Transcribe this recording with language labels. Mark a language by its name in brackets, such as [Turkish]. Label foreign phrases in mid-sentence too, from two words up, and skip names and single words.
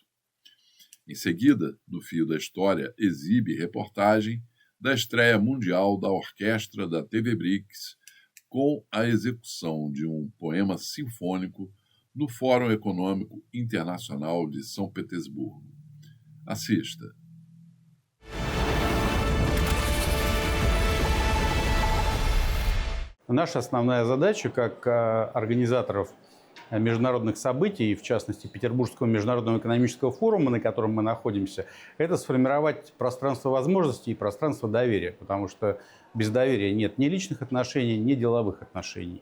[Portuguese] Em seguida, no Fio da História, exibe reportagem da estreia mundial da orquestra da TV BRICS com a execução de um poema sinfônico no Fórum Econômico Internacional de São Petersburgo. Assista. [Russian] Наша основная задача как организаторов международных событий, в частности Петербургского международного экономического форума, на котором мы находимся, это сформировать пространство возможностей и пространство доверия, потому что без доверия нет ни личных отношений, ни деловых отношений.